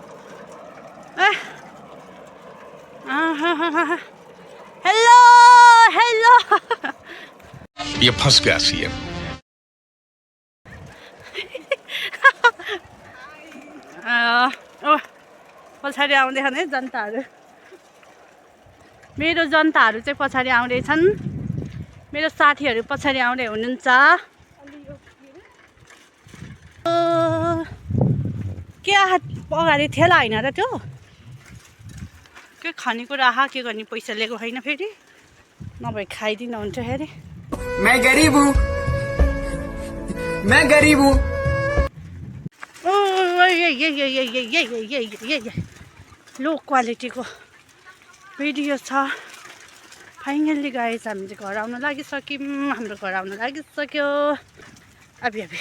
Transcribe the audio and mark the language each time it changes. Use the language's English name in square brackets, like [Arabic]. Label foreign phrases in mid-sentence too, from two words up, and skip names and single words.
[English] hello hello [Hindi] ये फंस गया सीएम। [Nepali] पछाडि आउँदैछन् है जनताहरू मेरो जनताहरू चाहिँ पछाडि आउँदैछन् मेरो साथीहरू पछाडि आउँदै हुनुहुन्छ। के अगाडि ठेला हैन र त्यो के खानेकुरा के गर्ने पैसा लिएको होइन फेरि नभए खाइदिनु हुन्छ फेरि। [Hindi] मैं गरीब हूँ मैं गरीब हूँ [English] low quality [Nepali] भिडियो छ [English] finally guys [Nepali] हामी चाहिँ घर आउन लागिसक्यौँ हाम्रो घर आउन लागिसक्यो अबि